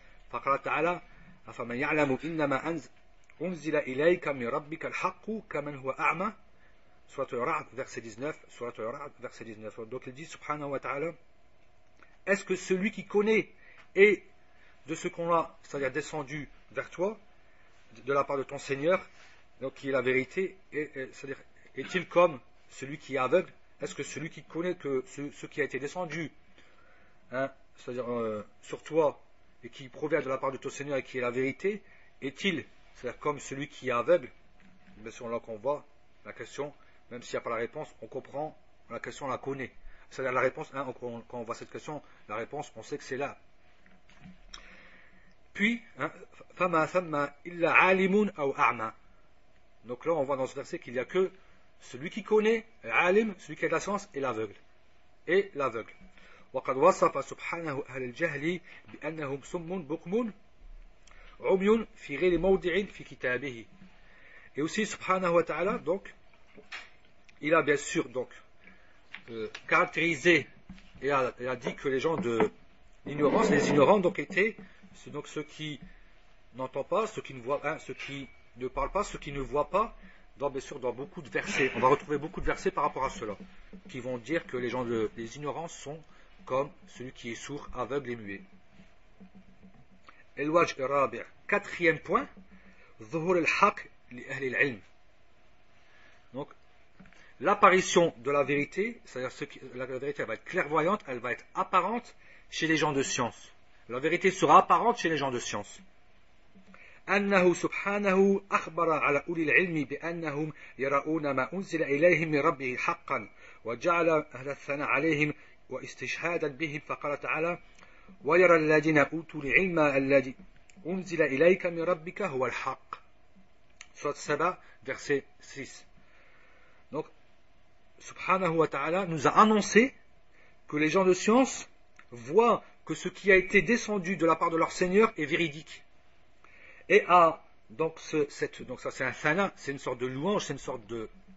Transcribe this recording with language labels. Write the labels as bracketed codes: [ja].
[ar] فقال تعالى أفمن يعلم إنما أنزل إليك من ربك الحق كمن هو أعمى. [fr] Sourate al-Ra'd verset 19. Sourate al-Ra'd verset 19. Donc il dit subhanahu wa ta'ala, est-ce que celui qui connaît est de ce qu'on a, c'est-à-dire descendu vers toi, de la part de ton Seigneur, donc qui est la vérité, c'est-à-dire est-il comme celui qui est aveugle? Est-ce que celui qui connaît que ce qui a été descendu, c'est-à-dire sur toi, et qui provient de la part de ton Seigneur et qui est la vérité, est-il, c'est-à-dire comme celui qui est aveugle? Bien sûr, là qu'on voit la question, même s'il n'y a pas la réponse, on comprend, la question on la connaît. C'est-à-dire la réponse, quand on voit cette question, la réponse, on sait que c'est là. Puis, [ar] فَمَا ثَمَّ إِلَّا عَالِمٌ أَوْ أَعْمَى. [fr] Donc là, on voit dans ce verset qu'il n'y a que celui qui connaît, l'alim, celui qui a de la science, et l'aveugle. Et l'aveugle. [ar] وَقَدْ وَصَفَ سُبْحَانَهُ أَهْلَ الْجَهْلِ بِأَنَّهُمْ سُمٌّ بُكْمٌ عمي في غير موضع في كتابه. [fr] Et aussi, subhanahu wa ta'ala, donc, il a bien sûr donc caractérisé et a dit que les gens de l'ignorance, les ignorants donc étaient donc ceux qui n'entendent pas, ceux qui ne voient pas, ceux qui ne parlent pas, ceux qui ne voient pas, bien sûr dans beaucoup de versets. On va retrouver beaucoup de versets par rapport à cela, qui vont dire que les ignorants sont comme celui qui est sourd, aveugle et muet. [ar] El-Wajh al-Rabi', [fr] quatrième point, [ar] Zuhur al-Haq li ahli al-ilm. [fr] Donc, l'apparition de la vérité, c'est-à-dire la vérité elle va être clairvoyante, elle va être apparente chez les gens de science. La vérité sera apparente chez les gens de science. [ar] أنه سبحانه أخبر على أولي العلم بأنهم يرؤون ما أنزل إليهم من ربه حقا وجعل أهل الثناء عليهم واستشهادا بهم فقال تعالى ويرى الذين أوتوا العلم الذي أنزل إليك من ربك هو الحق. [fr] Sourate Saba, verset 6. Donc, subhanahu wa ta'ala nous a annoncé que les gens de science voient que ce qui a été descendu de la part de leur Seigneur est véridique. Et donc ça c'est un thana, c'est une sorte de louange, c'est une sorte de...